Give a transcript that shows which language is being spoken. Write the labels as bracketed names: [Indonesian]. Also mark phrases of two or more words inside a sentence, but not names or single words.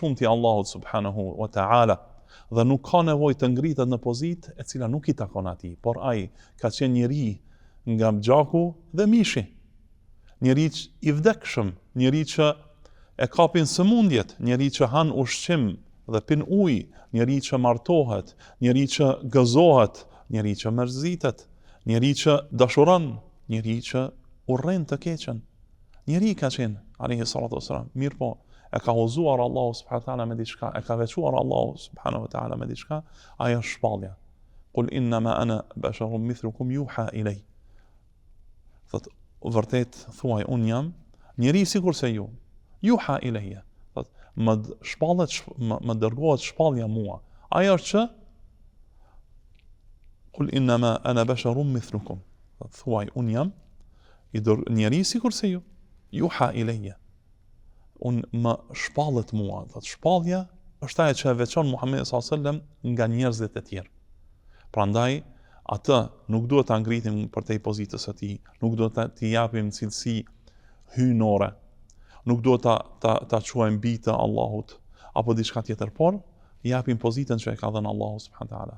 [Albanian] shumti Allahut [Arabic] سبحانه وتعالى [Albanian] dhe nuk ka nevojë të ngritet në pozitë e cila nuk i takon atij, por ai ka qenë njeri nga gjaku dhe mishi, njeri i vdekshëm, njeri që e kapin sëmundjet, njeri që han ushqim dhe pin ujë, njeri që martohet, njeri që gëzohet, njeri që mërzitet, njeri që dashuron, njeri që urren të keqen. Njeri ka qenë, [Arabic] عليه الصلاة والسلام, [Albanian] mirë po, e ka uzuar Allahu [Arabic] سبحانه وتعالى [Albanian] me diçka, e ka veçuar Allahu [Arabic] سبحانه وتعالى [Albanian] me diçka, ajo është shpallja. [Arabic] قل إنما أنا بشر مثلكم يوحى إلي. [Albanian] Thot, vërtet thuaj, un jam njeri sikur se ju. [Arabic] يوحى إلي. [Albanian] Thot, më dërgohet shpallja mua. Ajo është që [Arabic] قل إنما أنا بشر مثلكم. [Albanian] Thot, thuaj, un jam njeri sikur se ju. [Arabic] يوحى إلي. [Albanian] Un më shpallet mua. Thot, shpallja është ajo që e veçon Muhamedi [Arabic] صلى الله عليه وسلم [Albanian] nga njerëzit e tjerë. Prandaj atë nuk duhet ta ngritim përtej pozitës së tij, nuk duhet t'i japim cilësi hyjnore, nuk duhet ta quajmë bi të Allahut apo diçka tjetër, por japim pozitën që e ka dhënë Allahu [Arabic] سبحانه وتعالى.